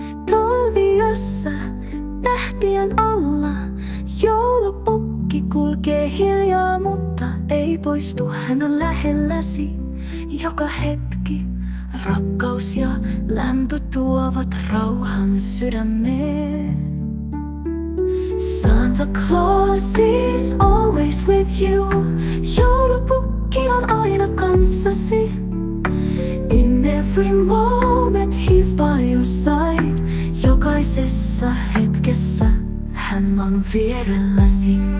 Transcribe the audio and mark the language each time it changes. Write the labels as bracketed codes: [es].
[fi] Talviossa tähtien alla joulupukki kulkee hiljaa, mutta ei poistu, hän on lähelläsi joka hetki. Rakkaus ja lämpö tuovat rauhan sydämeen. [en] Santa Claus is always with you. [fi] Joulupukki on aina kanssasi. [en] In every moment he's by your side. [fi] Jokaisessa hetkessä hän on vierelläsi.